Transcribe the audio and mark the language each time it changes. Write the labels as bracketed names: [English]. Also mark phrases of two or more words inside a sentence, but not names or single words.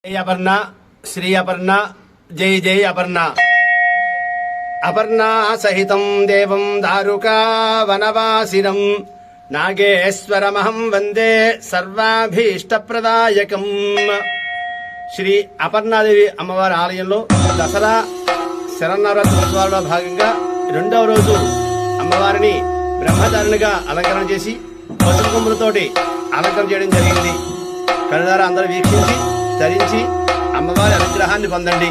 [Sanskrit] जय अपर्णा श्री अपर्णा जय जय अपर्णा अपर्णा सहितं देवं दारुका वनवासिनं नागेश्वरमहं वंदे सर्वाभीष्टप्रदायकं [Telugu] శ్రీ అపర్ణాదేవి అమ్మవారి ఆలయంలో దసరా శరన్నవరాత్రి ఉత్సవాల్లో భాగంగా రెండవ రోజు అమ్మవారిని బ్రహ్మచారిణిగా అలంకరణ చేసి పసుపు కొమ్ములతోటి అలంకరణ చేయడం జరిగింది. కనులారా అందరూ వీక్షించి ధరించి అమ్మవారి అనుగ్రహాన్ని పొందండి.